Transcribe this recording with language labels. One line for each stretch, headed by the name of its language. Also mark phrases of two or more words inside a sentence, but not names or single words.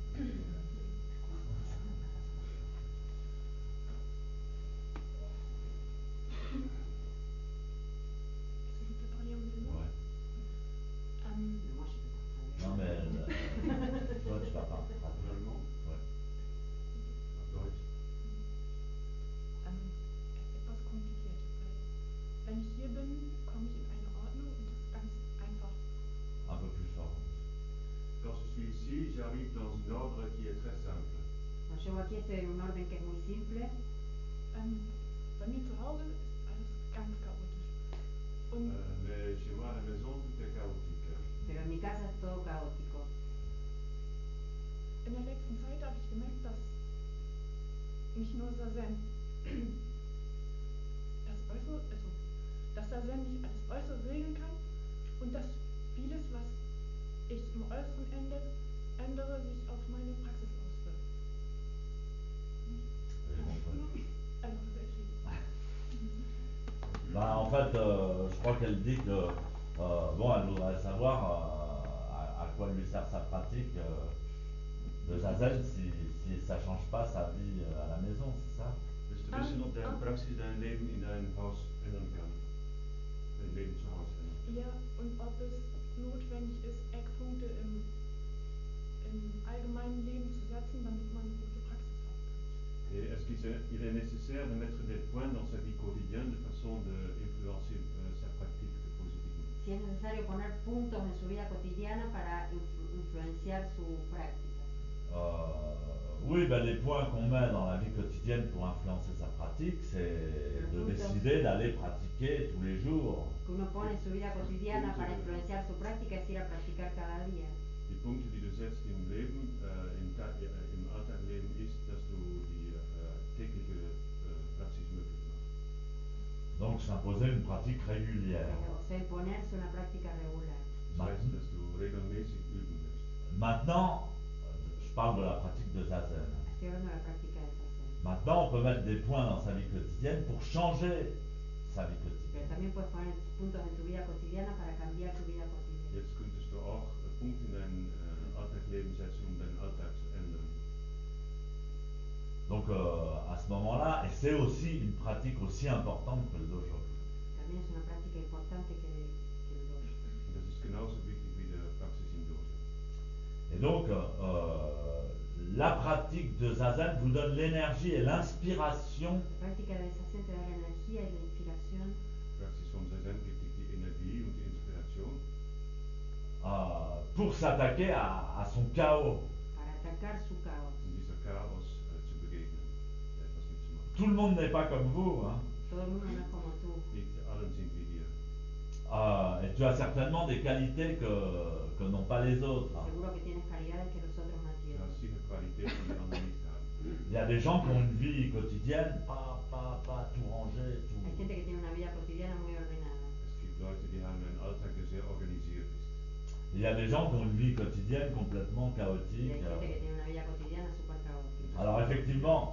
French: Est-ce que je peux parler en allemand? Ouais. Mais moi, je peux pas parler. Non, mais toi, tu vas pas. Allemand? Ouais.
German: Auf Deutsch? Etwas kompliziert, weil wenn ich hier bin, komme ich in eine Ordnung und das ist ganz einfach.
French: Un peu plus fort. Quand je suis ici, j'arrive dans un ordre qui est très simple.
Spanish: Cuando llego aquí estoy en un orden que es muy simple,
German: Bei mir zu Hause ist alles ganz chaotisch. Und
French: Mais chez moi à la maison, tout est chaotique.
Spanish: pero en mi casa es todo caótico.
German: in der letzten Zeit habe ich gemerkt, dass nicht nur Zazen, dass Zazen nicht alles Äußere regeln kann und dass vieles, was ich im Äußeren ändere, sich auf meine Praxis auswirkt.
French: Alors, je vais essayer. Ben, en fait, je crois qu'elle dit que bon, elle voudrait savoir à quoi lui sert sa pratique de zazen si ça change pas sa vie à la maison, c'est ça?
German: Dus te wissen of deine Praxis dein Leben in dein Haus ändern kann. Dein Leben zu Hause ändern. Ja, und ob es notwendig ist, Eckpunkte im allgemeinen Leben zu setzen, damit man eine gute Praxis haben kann.
French: Et est-ce qu'il est nécessaire de mettre des points dans sa vie quotidienne de façon d'influencer sa pratique positivement?
Spanish: Si es necesario poner puntos en su vida cotidiana para influenciar su práctica.
French: Oui, ben, les points qu'on met dans la vie quotidienne pour influencer sa pratique, c'est de décider d'aller pratiquer tous les jours.
Spanish: Que uno pone en su vida cotidiana para influenciar su práctica es ir a practicar cada día.
German: Die Punkte, die du setzt im Leben, im Alltagsleben, ist, dass du die tägliche Praxis möglich machst.
French: Donc s'imposer une pratique régulière.
Spanish: O sea, imponerse una práctica regular.
German: Das heißt, dass du regelmäßig üben musst.
French: Maintenant, je parle de la pratique de zazen.
Spanish: Estoy hablando de la práctica de zazen.
French: Maintenant, on peut mettre des points dans sa vie quotidienne pour changer sa vie
Spanish: Pero
French: quotidienne.
Spanish: también puedes poner puntos en tu vida cotidiana para cambiar tu vida cotidiana.
German: Jetzt könntest du auch Punkte in dein Alltagsleben setzen, um deinen Alltag zu ändern.
French: Donc à ce moment-là, et c'est aussi une pratique aussi importante que le dojo.
Spanish: También es una práctica importante que el dojo.
German: Und das ist genauso wichtig wie die Praxis im Dojo.
French: Et donc, la pratique de zazen vous donne l'énergie et l'inspiration
Spanish: La práctica de zazen te da la energía y la inspiración
German: Die Praxis vom Zazen gibt dir die Energie und die Inspiration,
French: pour s'attaquer à son chaos.
Spanish: para atacar su caos.
German: um dieser Chaos zu begegnen, etwas mitzumachen.
French: Tout le monde n'est pas comme vous, hein.
Spanish: Todo el mundo no es como tú.
German: Nicht allen sind wie dir.
French: Et tu as certainement des qualités que n'ont pas les autres.
Spanish: Seguro que tienes calidades que los otros no
German: Du
Spanish: tienen.
German: hast sicher Qualitäten, die andere nicht haben.
French: Il y a des gens qui ont une vie quotidienne, pas tout ranger, tout.
Spanish: Hay gente que tiene una vida cotidiana muy ordenada.
German: Es gibt Leute, die haben einen Alltag, der sehr organisiert ist.
French: Il y a des gens qui ont une vie quotidienne complètement
Spanish: Y
French: chaotique.
Spanish: hay gente que tiene una vida cotidiana súper caótica.
French: Alors effectivement,